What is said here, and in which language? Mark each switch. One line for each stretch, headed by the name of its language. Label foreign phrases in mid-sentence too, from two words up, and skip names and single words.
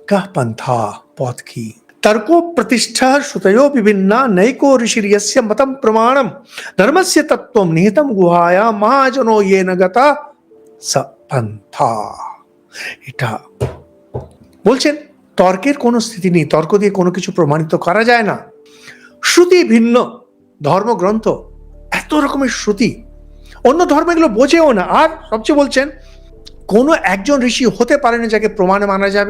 Sanskrit: कः पंथा पथ की तर्को प्रतिष्ठा श्रुतयो विभिन्ना नैको ऋषिर्यस्य मतम प्रमाणम धर्मस्य तत्त्वम निहितम गुहाया महाजनो ये न गता स पंथा।
Bangla: এটা বলছেন তর্কের কোনো স্থিতি নেই, তর্ক দিয়ে কোনো কিছু প্রমাণিত করা যায় না। শ্রুতি ভিন্ন, ধর্মগ্রন্থ এত রকমের শ্রুতি, অন্য ধর্ম এগুলো বোঝেও না। আর সবচেয়ে বলছেন কোনো একজন ঋষি হতে পারে না যাকে প্রমাণে মানা যাবে।